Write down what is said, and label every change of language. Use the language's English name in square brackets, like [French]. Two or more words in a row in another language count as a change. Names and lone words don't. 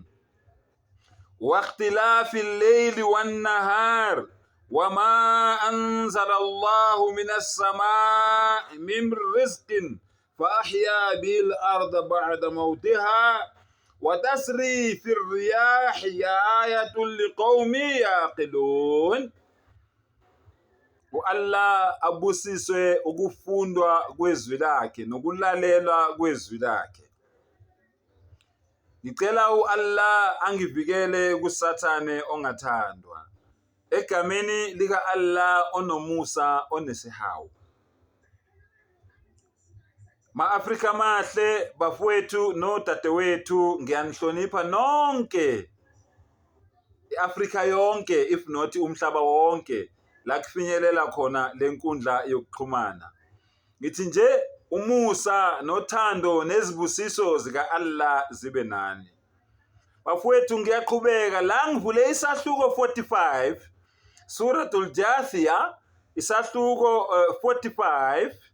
[Arabic] واختلاف الليل والنهار وما أنزل الله من السماء من رزق فأحيا به الأرض بعد موتها وتسري في الرياح آية لقوم يعقلون. [Zulu] Allah abusiswe ukufundwa kwezwi lakhe nokulalelwa kwezwi lakhe. Ngicela Allah angivikele kusathane ongathandwa. Egameni lika Allah onomusa onesihawu. Ma-Afrika mahle, bafowethu nodadewethu, ngiyanihlonipha nonke. I-Afrika yonke [English] if not [Zulu] umhlaba wonke. La kufinyelela khona lenkundla yokuxhumana. Ngithi nje umusa nothando nezibusiso zika Allah zibe nani. Bafowethu ngiyaqhubeka la ngivule isahluko 45 Suratul Jathiyah isahluko 45.